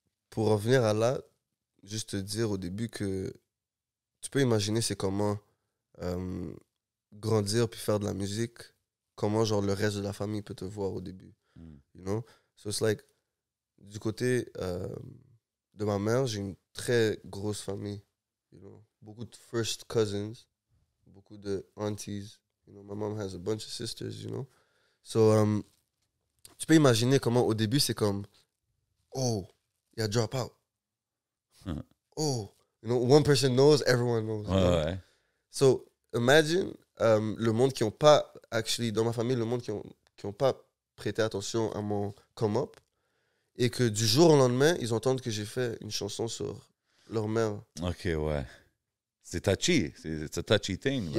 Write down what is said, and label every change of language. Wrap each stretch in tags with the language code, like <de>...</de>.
<fr>Pour revenir à là, juste te dire au début que tu peux imaginer c'est comment grandir puis faire de la musique, comment genre le reste de la famille peut te voir au début.</fr> <en>You know? So it's like,</en> <fr>du côté de ma mère, j'ai une très grosse famille.</fr> <en>You know?</en> <fr>Beaucoup de</fr> <en>first cousins, beaucoup de aunties. You know? My mom has a bunch of sisters, you know?</en> <fr>So, tu peux imaginer comment au début c'est comme, oh, il y a drop out.</fr> <en>Oh, you know, one person knows, everyone knows.</en> <fr>Ouais. So, imagine le monde qui n'ont pas, actually, dans ma famille, le monde qui ont pas prêté attention à mon come-up et que du jour au lendemain, ils entendent que j'ai fait une chanson sur leur mère. OK, ouais. C'est touchy. C'est</fr> <en>a touchy thing.</en> <fr>Là.</fr>